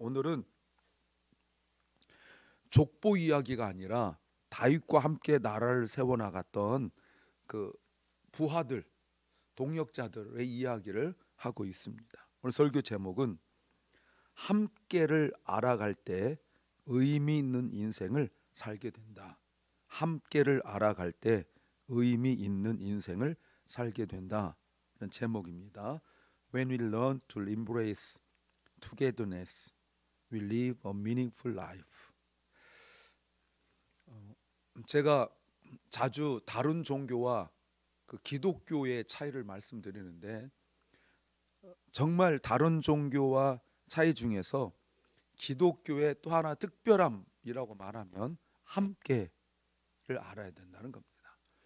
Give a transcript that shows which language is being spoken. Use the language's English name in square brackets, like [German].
[Korean] 오늘은 족보 이야기가 아니라 다윗과 함께 나라를 세워나갔던 그 부하들, 동역자들의 이야기를 하고 있습니다. 오늘 설교 제목은 함께를 알아갈 때 의미 있는 인생을 살게 된다. 함께를 알아갈 때 의미 있는 인생을 살게 된다. 이런 제목입니다. [English] When we learn to embrace togetherness, we live a meaningful life. [Korean] 제가 자주 다른 종교와 그 기독교의 차이를 말씀드리는데, 정말 다른 종교와 차이 중에서 기독교의 또 하나 특별함이라고 말하면 함께를 알아야 된다는 겁니다.